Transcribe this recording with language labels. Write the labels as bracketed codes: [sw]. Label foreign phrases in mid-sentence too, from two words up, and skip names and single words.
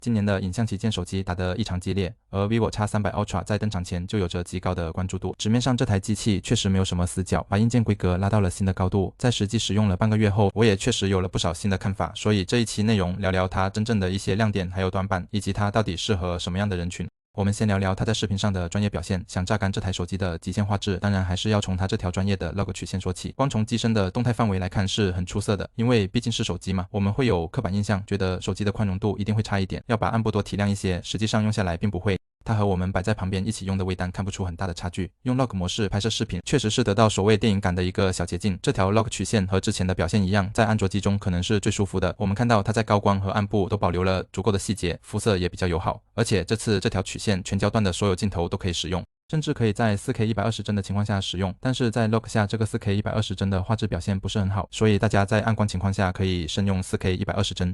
[zh] 今年的影像旗艦手機打得異常激烈，而 vivo X300 Ultra 在登場前就有着極高的關注度。紙面上這台機器確實沒有什麼死角，把硬件規格拉到了新的高度。在實際使用了半個月後，我也確實有了不少新的看法。所以這一期內容聊聊它真正的一些亮點還有短板，以及它到底適合什麼樣的人群。我們先聊聊它在視頻上的專業表現。想榨乾這台手機的極限畫質，當然還是要從它這條專業的 log 曲線說起。光從機身的動態範圍來看是很出色的，因為畢竟是手機嘛，我們會有刻板印象，覺得手機的寬容度一定會差一點，要把暗部多提亮一些，實際上用下來並不會。它和我們擺在旁邊一起用的微單看不出很大的差距。用 log 模式拍攝視頻，確實是得到所謂電影感的一個小捷徑。這條 log 曲線和之前的表現一樣，在安卓機中可能是最舒服的。我們看到它在高光和暗部都保留了足夠的細節，膚色也比較友好。而且這次這條曲線全焦段的所有鏡頭都可以使用，甚至可以在 4K 120帧的情況下使用。但是在 log 下這個 4K 120帧的畫質表現不是很好，所以大家在暗光情況下可以慎用 4K 120帧。